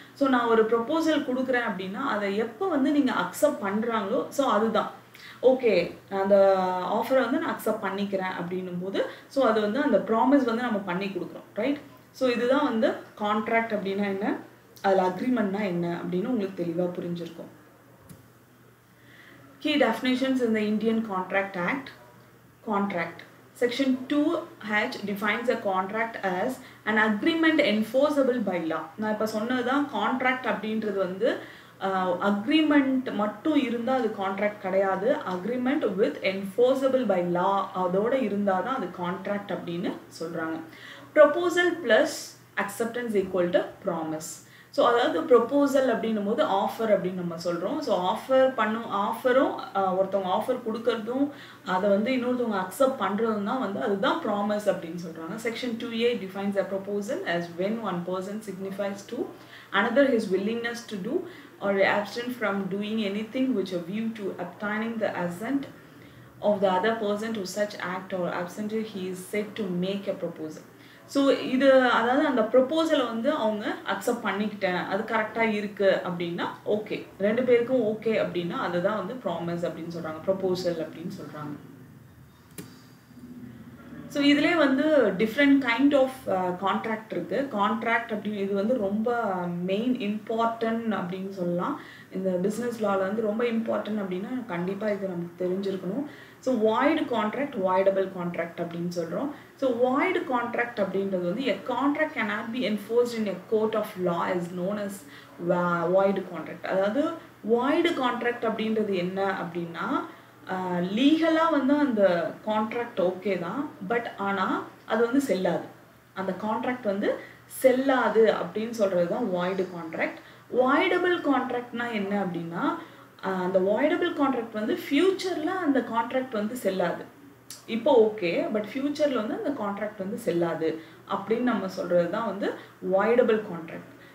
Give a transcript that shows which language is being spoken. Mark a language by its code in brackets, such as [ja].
[ta] So நான் ஒரு proposal கொடுக்குறேன் அப்படின்னா அதை எப்போ வந்து நீங்கள் அக்செப்ட் பண்ணுறாங்களோ ஸோ அதுதான் ஓகே, அந்த ஆஃபரை வந்து நான் அக்செப்ட் பண்ணிக்கிறேன் அப்படின்னும் போது ஸோ அது வந்து அந்த ப்ராமிஸ் வந்து நம்ம பண்ணி கொடுக்குறோம், ரைட்? ஸோ இதுதான் வந்து கான்ட்ராக்ட் அப்படின்னா என்ன, அதில் அக்ரிமெண்ட்னா என்ன அப்படின்னு உங்களுக்கு தெளிவாக புரிஞ்சிருக்கும். [en] Key definitions in the Indian Contract Act. Contract. Section 2H defines a contract as an agreement enforceable by law. [ta] நான் இப்போ சொன்னதுதான் கான்ட்ராக்ட் அப்படின்றது வந்து அக்ரிமெண்ட் மட்டும் இருந்தால் அது கான்ட்ராக்ட் கிடையாது. [en] agreement with enforceable by law [ta] அதோட இருந்தால் தான் அது கான்ட்ராக்ட் அப்படின்னு சொல்கிறாங்க. [en] Proposal plus acceptance equal to promise. [ta] So அதாவது ப்ரொப்போசல் அப்படின்னும் போது ஆஃபர் அப்படின்னு நம்ம சொல்கிறோம். ஸோ ஆஃபரும் ஒருத்தவங்க ஆஃபர் கொடுக்கறதும் அதை வந்து இன்னொருத்தவங்க அக்செப்ட் பண்ணுறதும் தான் வந்து அதுதான் ப்ராமிஸ் அப்படின்னு சொல்கிறாங்க. [en] Section 2A defines a proposal as when one person signifies to another his willingness to do or abstain from doing anything which a view to obtaining the assent of the other person to such act or absently he is said to make a proposal. [ta] So இது அதாவது அந்த ப்ரொப்போசலை வந்து அவங்க accept பண்ணிக்கிட்டேன், அது கரெக்டாக இருக்குது அப்படின்னா ஓகே, ரெண்டு பேருக்கும் ஓகே அப்படின்னா அதுதான் வந்து ப்ராமிஸ் அப்படின்னு சொல்கிறாங்க, ப்ரொப்போசல் அப்படின்னு சொல்கிறாங்க. ஸோ இதிலே வந்து டிஃப்ரெண்ட் கைண்ட் ஆஃப் கான்ட்ராக்ட் இருக்குது. கான்ட்ராக்ட் அப்படின்னு இது வந்து ரொம்ப மெயின் இம்பார்ட்டன்ட் அப்படின்னு சொல்லலாம். இந்த பிஸ்னஸ் லாவில் வந்து ரொம்ப இம்பார்ட்டன்ட் அப்படின்னா கண்டிப்பாக இது நமக்கு தெரிஞ்சிருக்கணும். So void contract, voidable contract அப்படின்னு சொல்கிறோம். [en] so void contract [ta] அப்படின்றது வந்து [en] A contract cannot be enforced in a court of law is known as void contract. [ta] அதாவது வாய்டு கான்ட்ராக்ட் அப்படின்றது என்ன அப்படின்னா லீகலாக வந்து அந்த கான்ட்ராக்ட் ஓகே தான், பட் ஆனால் அது வந்து செல்லாது, அந்த கான்ட்ராக்ட் வந்து செல்லாது அப்படின்னு சொல்கிறது தான் வாய்டு கான்ட்ராக்ட். வாய்டபிள் கான்ட்ராக்ட்னா என்ன அப்படின்னா அந்த வாய்டபிள் கான்ட்ராக்ட் வந்து ஃப்யூச்சரில் அந்த கான்ட்ராக்ட் வந்து செல்லாது, இப்போ ஓகே பட் ஃப்யூச்சரில் வந்து அந்த கான்ட்ராக்ட் வந்து செல்லாது அப்படின்னு நம்ம சொல்கிறது தான் வந்து வாய்டபிள் கான்ட்ராக்ட்.